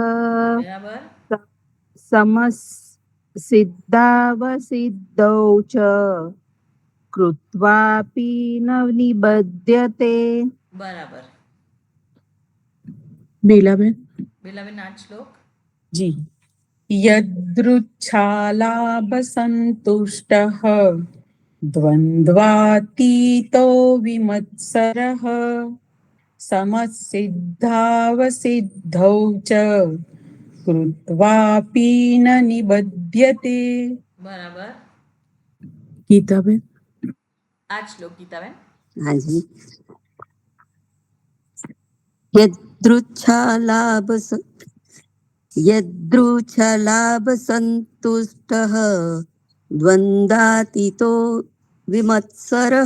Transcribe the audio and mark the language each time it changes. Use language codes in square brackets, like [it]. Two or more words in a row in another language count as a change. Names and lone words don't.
[gu] બરાબર. [sa] સમસિદ્ધાવસિદ્ધૌ ચ. કૃત્વાપી ન નિબધ્યતે. [gu] બરાબર. બેલાબેન? બેલાબેન આ શ્લોક. [sa] जी यदृच्छालाभसन्तुष्टः द्वन्द्वातीतो विमत्सरः समसिद्धावसिद्धौ च कृत्वापि न निबध्यते. [gu] બરાબર. ગીતાબેન? આ શ્લોક ગીતાબેન. હાજી. [sa] યદૃચ્છાલાભ સંતુષ્ટઃ દ્વંદ્વાતીતો વિમત્સરઃ.